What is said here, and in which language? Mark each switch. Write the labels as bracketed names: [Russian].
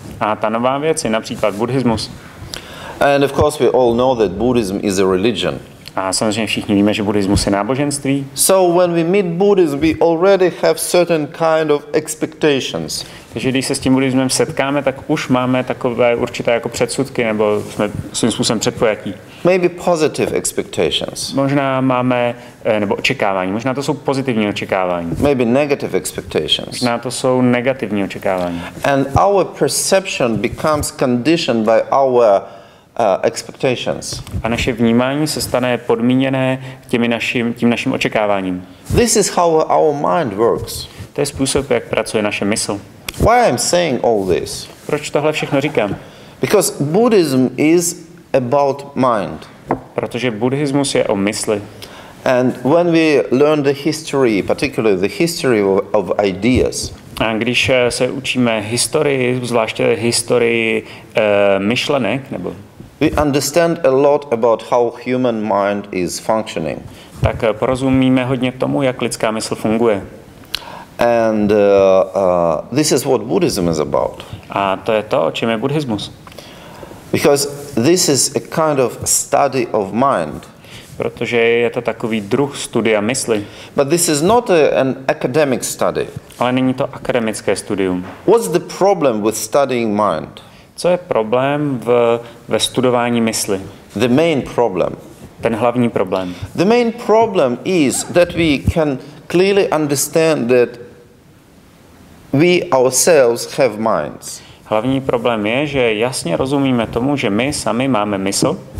[Czech] A ta nová věc je například buddhismus. [English] And of course we all know that Buddhism is a religion. [Czech] A samozřejmě všichni víme, že buddhismus je náboženství. [English] So when we meet Buddhism, we already have certain kind of expectations. [Czech] Takže když se s tím buddhismem setkáme, tak už máme takové určité jako předsudky, nebo jsme svým způsobem předpojatí. [English] Maybe positive expectations. [Czech] Možná máme, nebo očekávání, možná to jsou pozitivní očekávání. [English] Maybe negative expectations. [Czech] Možná to jsou negativní očekávání. [English] And our perception becomes conditioned by our expectations. [Czech] A naše vnímání se stane podmíněné tím naším očekáváním. [English] This is how our mind works. [Czech] To je způsob, jak pracuje naše mysl. [English] Why I'm saying all this? [Czech] Proč tohle všechno říkám? [English] Because Buddhism is about mind. [Czech] Protože buddhismus je o mysli. [English] And when we learn the history, particularly the history of ideas, [Czech] a když se učíme historii, zvláště historii myšlenek, nebo [English] we understand a lot about how human mind is functioning. [Czech] Tak porozumíme hodně tomu, jak lidská mysl funguje. [English] And this is what Buddhism is about. [Czech] A to je to, o čem je buddhismus. [English] Because this is a kind of study of mind. [Czech] Protože je to takový druh studia mysli. [English] But this is not an academic study. [Czech] Ale není to akademické studium. [English] What's the problem with studying mind? [Czech] Co je problém ve studování mysli? [English] The main problem. [Czech] Ten hlavní problém. [English] The main problem is that we can clearly understand that we ourselves have minds. [Czech] Hlavní problém je, že jasně rozumíme tomu, že my sami máme mysl.